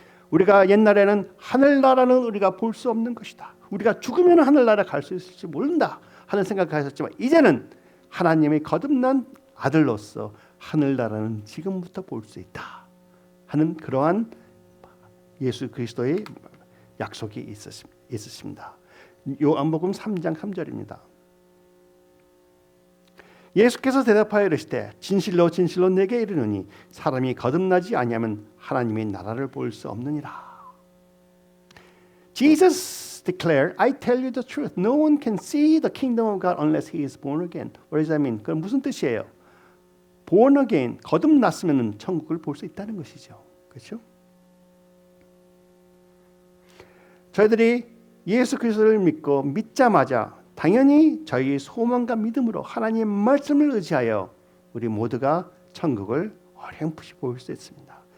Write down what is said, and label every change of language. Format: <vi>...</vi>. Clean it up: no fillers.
<ko>우리가 옛날에는 하늘나라는 우리가 볼 수 없는 것이다, 우리가 죽으면 하늘나라 갈 수 있을지 모른다 하는 생각을 하셨지만, 이제는 하나님의 거듭난 아들로서 하늘나라는 지금부터 볼 수 있다 하는 그러한 예수 그리스도의 약속이 있으십니다. 요한복음 3장 3절입니다. 예수께서 대답하여 이르시되 진실로 진실로 내게 이르노니 사람이 거듭나지 아니하면 하나님의 나라를 볼 수 없느니라.</ko> <en>Jesus declared, I tell you the truth. No one can see the kingdom of God unless he is born again. What does that mean?</en> <ko>그건 무슨 뜻이에요?</ko> <en>born again,</en> <ko>거듭났으면 천국을 볼 수 있다는 것이죠. 그렇죠? 저희들이 예수 그리스도를 믿고 믿자마자 당연히 저희 소망과 믿음으로 하나님의 말씀을 의지하여 우리 모두가 천국을 어렴풋이 볼 수 있습니다.</ko>